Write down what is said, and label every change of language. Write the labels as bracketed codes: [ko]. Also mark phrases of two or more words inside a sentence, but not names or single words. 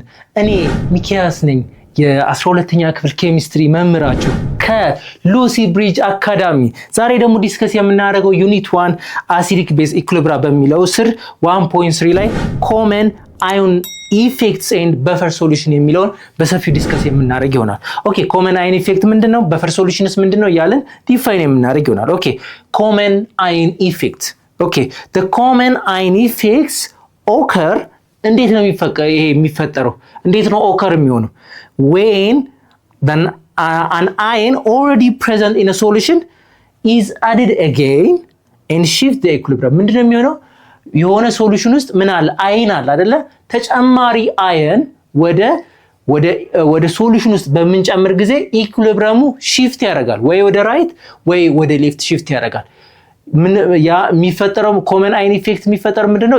[am] እኔ ሚኪያስ ነኝ የ12ኛ ክፍል ኬሚስትሪ መምህራችሁ ከሉሲ ብሪጅ አካዳሚ። ዛሬ ደግሞ ዲስከስ የምናደርገው [en] unit 1 acidic base equilibrium [am] በሚለው ስር 1.3 ላይ [en] common ion effects and buffer solution [am] የሚለውን በሰፊው ዲስከስ የምናደርግ ይሆናል። [en] okay common ion effect [am] ምንድነው? [en] buffer solutions [am] ምንድነው? ያለን ዲፋይን የምናደርግ ይሆናል። [en] okay common ion effect Okay, the common ion effects occur [am] እንዴት ነው የሚፈጠረው? እንዴት ነው occur የሚሆነው? [en] When an ion already present in a solution is added again and shift the equilibrium. [am] ምንድነው የሚሆነው? የሆነ ሶሉሽን ውስጥ ምን አለ? አይን አለ አይደለ? ተጨማሪ አይን ወደ ሶሉሽን ውስጥ በምንጨምር ጊዜ ኢኩሊብሪየሙ shift ያደርጋል። ወይ ወደ ራይት ወይ ወደ ሌፍት shift ያደርጋል። ያ የሚፈጠረው [en] common ion effect [am] የሚፈጠረው ምንድነው?